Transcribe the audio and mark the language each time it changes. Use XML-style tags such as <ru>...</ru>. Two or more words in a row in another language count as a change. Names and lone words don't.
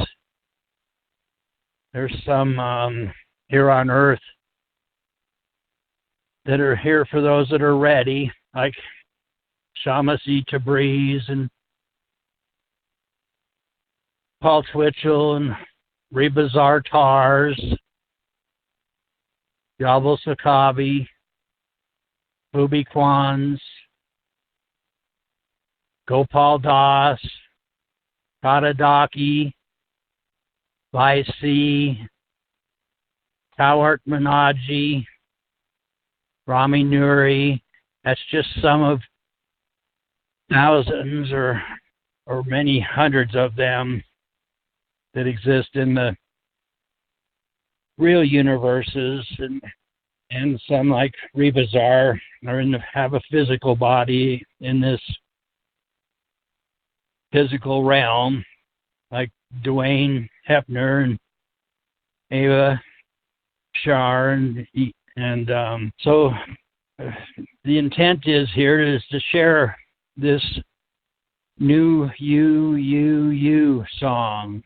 <en>There's some here on Earth that are here for those that are ready, like Shamasi Tabriz and Paul Twitchell and Reba Zartars, Jabal Sakabi, Bubi Kwans, Gopal Das, Kadadaki, Vaisi, Tawart Manaji, Rami Nuri. That's just some of thousands or many hundreds of them that exist in the real universes, and some like Rebazar have a physical body in this physical realm, like Dwayne Hepner and Ava Shar, and so the intent is here is to share this New You song.</en>